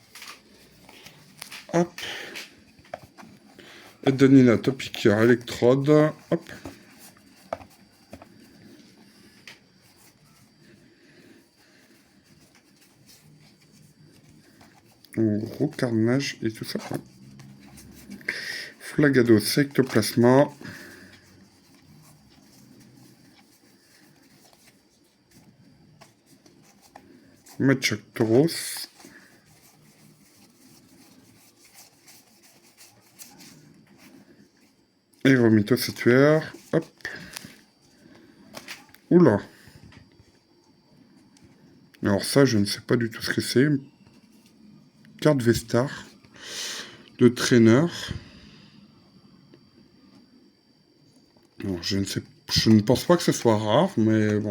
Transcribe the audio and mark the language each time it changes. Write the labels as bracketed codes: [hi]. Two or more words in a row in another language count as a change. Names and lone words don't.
[fr] Hop. Edonina Topiqueur Électrode. Hop. Gros carnage et tout ça. Flagado Sectoplasma. Machoc Tauros. Aéromythosatuaire. Hop. Oula. Alors ça, je ne sais pas du tout ce que c'est. Carte Vestar. De traîneur. Alors, je ne pense pas que ce soit rare, mais bon.